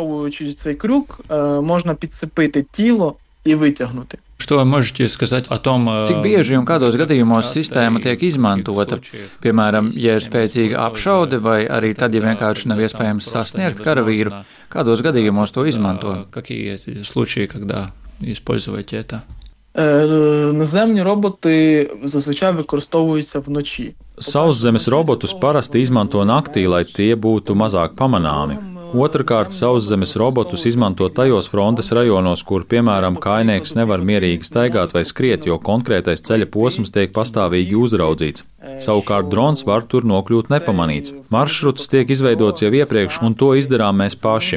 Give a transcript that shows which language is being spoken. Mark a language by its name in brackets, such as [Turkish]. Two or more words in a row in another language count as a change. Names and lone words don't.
[Latvian] Cik bieži un kādos gadījumos sistēma tiek izmantota? Piemēram, ja ir spēcīga apšaude vai arī tad, ja vienkārši nav iespējams sasniegt karavīru, kādos gadījumos to izmanto? [Ukrainian] Наземні роботи зазвичай використовуються вночі. [Latvian] Sauszemes robotus parasti izmanto naktī, lai tie būtu mazāk pamanāmi. Otrakārt, sauszemes robotus izmanto tajos frontes rajonos, kur, piemēram, kainieks nevar mierīgi staigāt vai skriet, jo konkrētais ceļa posms tiek pastāvīgi uzraudzīts. Savukārt drons var tur nokļūt nepamanīts. Maršruts tiek izveidots jau iepriekš, un to izdarām mēs paši.